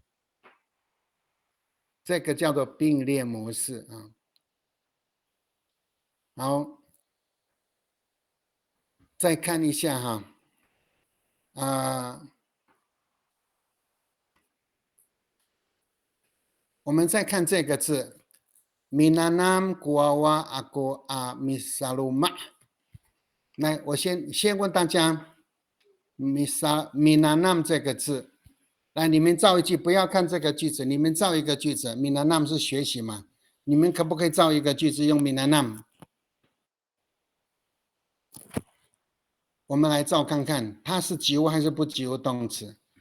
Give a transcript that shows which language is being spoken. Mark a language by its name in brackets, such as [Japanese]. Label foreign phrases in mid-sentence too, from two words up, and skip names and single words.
[Chinese] 这个叫做并列模式啊。好，再看一下哈，我们再看这个字 ， [Amis] minanam guawa aku a misaluma。 [Chinese] 来，我先问大家，minanam 这个字，来，你们造一句，不要看这个句子，你们造一个句子。minanam 是学习嘛？你们可不可以造一个句子用 minanam？我们来造看看，它是及物还是不及物动词？